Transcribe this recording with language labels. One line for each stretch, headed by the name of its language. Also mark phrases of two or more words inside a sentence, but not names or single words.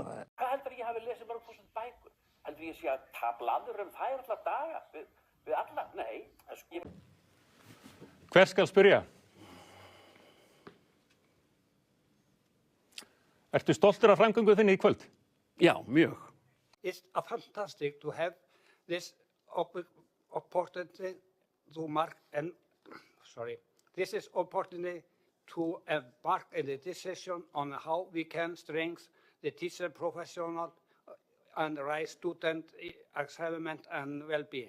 Icelandic: Hvað heldur ég hafi lesið mörg þúsund bækur? Heldur ég sé að tablaður þær alla daga við alla? Nei. Hver skal spyrja? Ertu stoltur af framgöngu þinni í kvöld? Já, mjög.
English: It's fantastic to have this opportunity to mark and this is opportunity to embark in the decision on how we can strengthen the teacher professional and raise student achievement and well-being.